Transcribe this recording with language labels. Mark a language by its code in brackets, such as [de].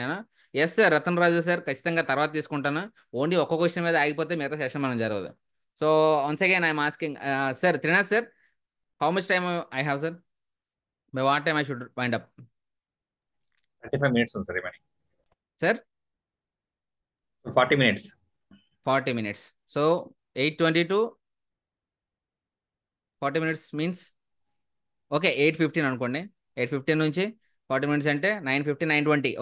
[te] నేను yes sir Ratan రాజు sir ఖచ్చితంగా తర్వాత తీసుకుంటాను. ఓన్లీ ఒక్క క్వశ్చన్ మీద ఆగిపోతే మిగతా సెషన్ మనం జరగదు. [en] So once again I'm asking sir Trinath sir, how much time I have sir? By what time I should wind up? [te] 35 minutes ఉంది sir remaining. Sir [en] 40 minutes. 40 minutes. So 8:20 to 40 minutes means okay [te] 8:15 అనుకోండి. 8:15 నుంచి 40 minutes అంటే 9:50, 9:20.